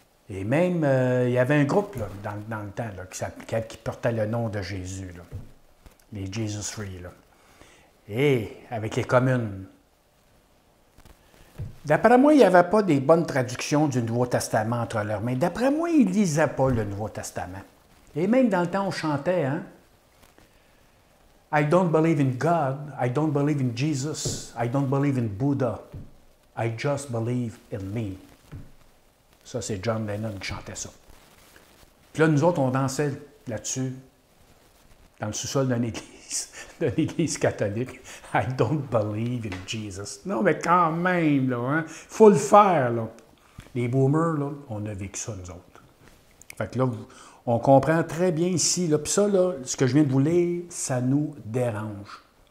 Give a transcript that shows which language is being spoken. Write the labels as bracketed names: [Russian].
[French] Et même, il y avait un groupe, là, dans le temps, là, qui portait le nom de Jésus, là. Les Jesus Free, là. Et avec les communes. D'après moi, il n'y avait pas des bonnes traductions du Nouveau Testament entre leurs mains. D'après moi, ils ne lisaient pas le Nouveau Testament. Et même dans le temps, on chantait, hein? [English] I don't believe in God, I don't believe in Jesus, I don't believe in Buddha, I just believe in me. [French] Ça, c'est John Lennon qui chantait ça. Puis là, nous autres, on dansait là-dessus, dans le sous-sol d'une église catholique. [English] I don't believe in Jesus. [French] Non, mais quand même, là, hein, faut le faire, là. Les boomers, là, on a vécu ça, nous autres. Fait que là, on comprend très bien ici, là, puis ça, là, ce que je viens de vous lire, ça nous dérange.